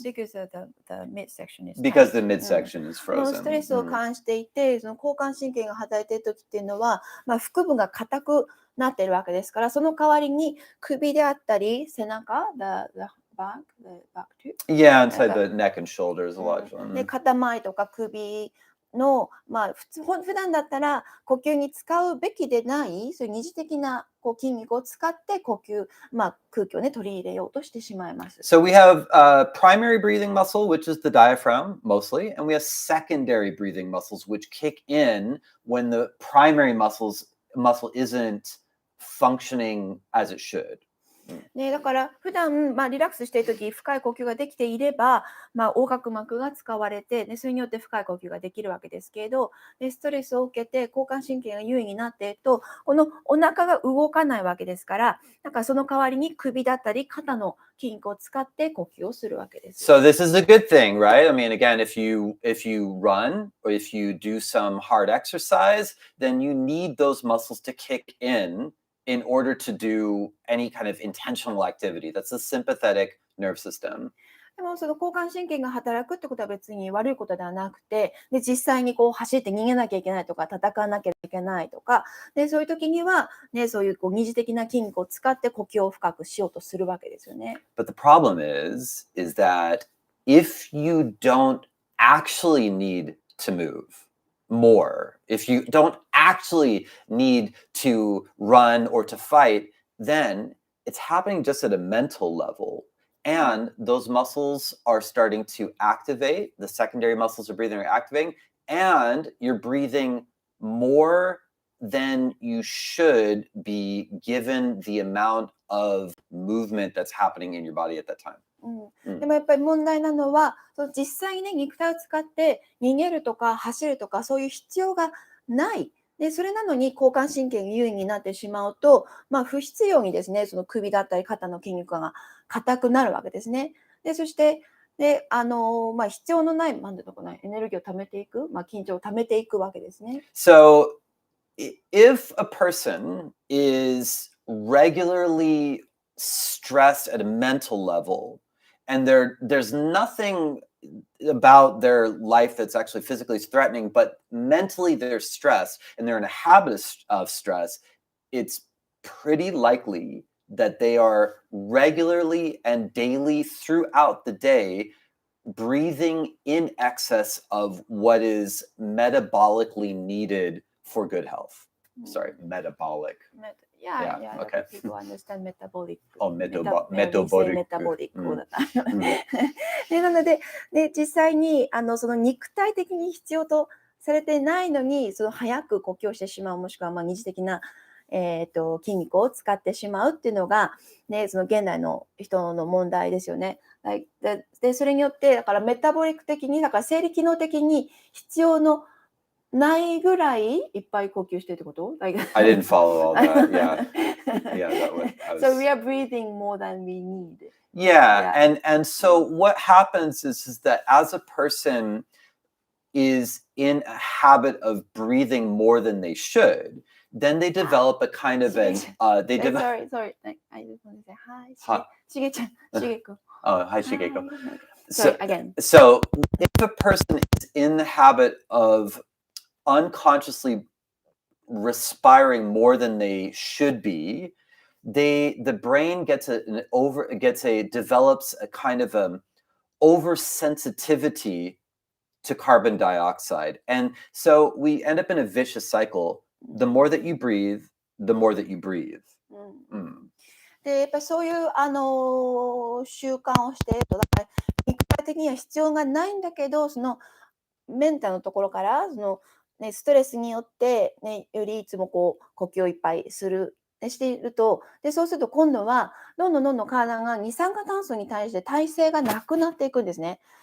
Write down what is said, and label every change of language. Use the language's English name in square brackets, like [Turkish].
[English] Because the midsection is Because tight. the midsection is [Japanese] ス [English] frozen. [Japanese] トレスを感じていて、その交感神経が働いている時っていうのは、腹部が硬くなっているわけですから、その代わりに首であったり背中、 [English] the back too. Yeah, inside the neck and shoulders a lot. [Japanese] で、肩周りとか首の、普段だったら呼吸に使うべきでない、そういう二次的なこう筋肉を使って呼吸、空気をね、取り入れようとしてしまいます。 [English] So we have primary breathing muscle, which is the diaphragm mostly, and we have secondary breathing muscles, which kick in when the primary muscle isn't functioning as it should. [Japanese] ね、だから普段、リラックスしているとき深い呼吸ができていれば、横隔膜が使われて、ね、それによって深い呼吸ができるわけですけれど、ストレスを受けて交感神経が優位になっていると、このお腹が動かないわけですから、だからその代わりに首だったり肩の筋肉を使って呼吸をするわけです。 [English] So this is a good thing, right? I mean, again, if you run or if you do some hard exercise, then you need those muscles to kick in order to do any kind of intentional activity. That's the sympathetic nerve system. [Japanese] でもその交感神経が働くってことは別に悪いことではなくて、で実際にこう走って逃げなきゃいけないとか戦わなきゃいけないとか、でそういう時には、ね、そういうこう二次的な筋肉を使って呼吸を深くしようとするわけですよね。 [English] But the problem is that if you don't actually need to move more, if you don't actually need to run or to fight, then it's happening just at a mental level. And those muscles are starting to activate, the secondary muscles of breathing are activating, and you're breathing more than you should be given the amount of movement that's happening in your body at that time. [Japanese] でもやっぱり問題なのは、その実際に、ね、肉体を使って逃げるとか走るとかそういう必要がない。でそれなのに交感神経が優位になってしまうと、不必要にですね、その首だったり肩の筋肉が硬くなるわけですね。でそしてで必要のないエネルギーを貯めていく、緊張を貯めていくわけですね。 [English] So if a person is regularly stressed at a mental level, and there's nothing about their life that's actually physically threatening, but mentally they're stressed and they're in a habit of stress, it's pretty likely that they are regularly and daily throughout the day breathing in excess of what is metabolically needed for good health. Sorry, metabolic. Yeah, okay. People understand metabolic. Oh, metabolic. [Japanese] だったでなので、実際にその肉体的に必要とされてないのに、その早く呼吸をしてしまう、もしくは二次的な、筋肉を使ってしまうっていうのが、ね、その現代の人の問題ですよね。でそれによってだからメタボリック的に、だから生理機能的に必要のないぐらいいっぱい呼吸してるってこと？ [English] I didn't follow all that. Yeah, that was. So we are breathing more than we need. Yeah. And so what happens is that as a person is in a habit of breathing more than they should, then they develop a kind of Sorry. Sorry. I just want to say hi. しげちゃん、しげくん。 Oh, hi, Shigeko. Sorry, again. So if a person is in the habit of unconsciously respiring more than they should be, the brain develops a kind of oversensitivity to carbon dioxide. And so we end up in a vicious cycle. The more that you breathe, the more that you breathe. [Japanese] で、やっぱりそういう、習慣をしていると、だから肉体的には必要がないんだけど、そのメンタルのところから、ストレスによって、ね、よりいつもこう呼吸をいっぱいしていると、で、そうすると今度はどんどん体が二酸化炭素に対して耐性がなくなっていくんですね。